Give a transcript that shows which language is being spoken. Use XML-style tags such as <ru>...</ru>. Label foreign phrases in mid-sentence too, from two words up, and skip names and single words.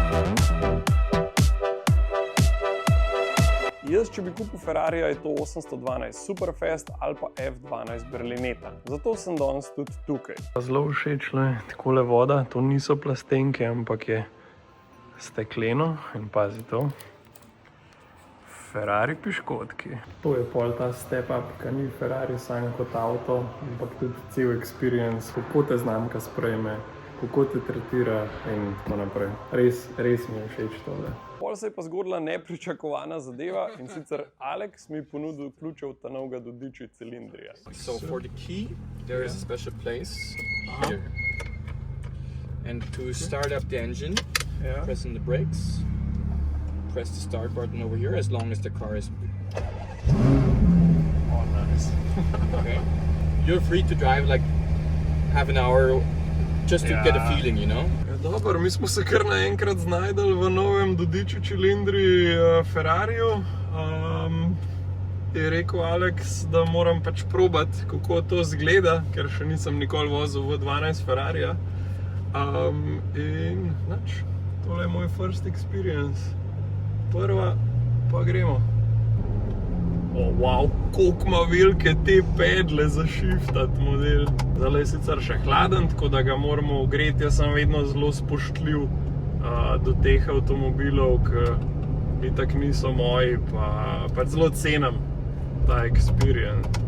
<sl>Jaz, če bi kupil Ferrarija, je to 812 Superfast ali pa F12 Berlinetta. Zato sem danes tudi tukaj. Zelo všeč je takole voda, to niso plastenke, ampak je stekleno in pazi to. Ferrari piškotki. To je pol ta</sl> <en>step up,</en> <sl>ki ni Ferrari sam kot avto, ampak tudi cel experience, kako te znamka sprejme, kako te tretira in tako naprej. Res mi je všeč tole. Pol se je pa zgodila nepričakovana zadeva in sicer Alex mi je ponudil ključe od ta novega Dudici cilindrija.</sl> <en>So for the key, there is a special place here. And to start up the engine, pressing the brakes. Press the start button over here as long as the car is... Oh, nice. Okay. You're free to drive like half an hour just to get a feeling, you know?</en> <sl>Dobro, mi smo se kar naenkrat znajdeli v novem Dudici cilindri Ferrariju. Je rekel Alex, da moram pač probati, kako to zgleda, ker še nisem nikoli vozil v 12 Ferrarija. In nič, tole je moj</sl> <en>first experience.</en> <sl>prva, pa gremo. Wow, koliko ima velike te pedle za shiftati model. Zdaj je sicer še hladen, tako da ga moramo ogreti. Jaz sem vedno zelo spoštljiv do teh avtomobilov, ki itak niso moji, pa zelo cenim ta experience.</sl>